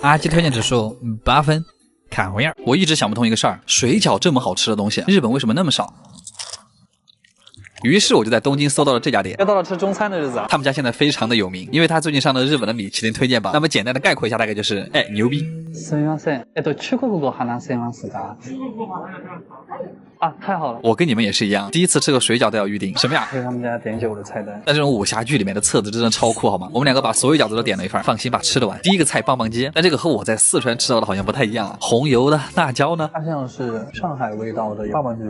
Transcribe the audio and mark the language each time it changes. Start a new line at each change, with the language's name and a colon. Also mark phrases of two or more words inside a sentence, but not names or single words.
Chinese: 阿吉推荐指数8分，看回样。我一直想不通一个事儿，水饺这么好吃的东西，日本为什么那么少？于是我就在东京搜到了这家店。又到了吃中餐的日子啊！他们家现在非常的有名，因为他最近上了日本的米其林推荐榜。那么简单的概括一下，大概就是，牛逼。
Japanese: すみません。中国語話せますか？
Chinese: 啊，太好了！我跟你们也是一样，第一次吃个水饺都要预定。什么呀？这是他们家点酒的菜单。那这种武侠剧里面的册子真的超酷，好吗？我们两个把所有饺子都点了一份，放心吧，吃得完。第一个菜棒棒鸡，但这个和我在四川吃到的好像不太一样啊。红油的辣椒呢？它像是上海味道的棒棒鸡，